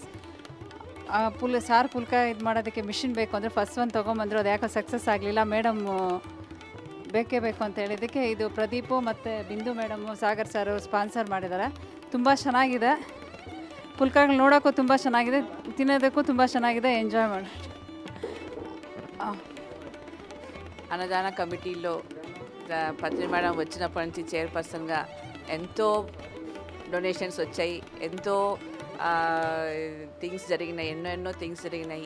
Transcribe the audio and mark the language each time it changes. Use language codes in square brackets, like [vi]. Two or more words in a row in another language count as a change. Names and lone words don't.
[kn] ಪುಲ್ಕ ಇದು ಮಾಡೋದಕ್ಕೆ ಮಿಷಿನ್ ಬೇಕು ಅಂದರೆ ಫಸ್ಟ್ ಒಂದು ತೊಗೊಂಬಂದರು, ಅದು ಯಾಕೋ ಸಕ್ಸಸ್ ಆಗಲಿಲ್ಲ. ಮೇಡಮ್ಮು ಬೇಕೇ ಬೇಕು ಅಂತ ಹೇಳಿದ್ದಕ್ಕೆ ಇದು ಪ್ರದೀಪು ಮತ್ತು ಬಿಂದು ಮೇಡಮು, ಸಾಗರ್ ಸಾರು ಸ್ಪಾನ್ಸರ್ ಮಾಡಿದ್ದಾರೆ. ತುಂಬ ಚೆನ್ನಾಗಿದೆ. ಪುಲ್ಕಗಳು ನೋಡೋಕ್ಕೂ ತುಂಬ ಚೆನ್ನಾಗಿದೆ, తినేందుకు ತುಂಬ ಚೆನ್ನಾಗಿದೆ. ఎంజాయ్ ಮಾಡಿ. [te] అన్నదాన కమిటీలో పత్రి మేడం వచ్చినప్పటి నుంచి చైర్పర్సన్గా ఎంతో డొనేషన్స్ వచ్చాయి, ఎంతో థింగ్స్ జరిగినాయి, ఎన్నో థింగ్స్ జరిగినాయి.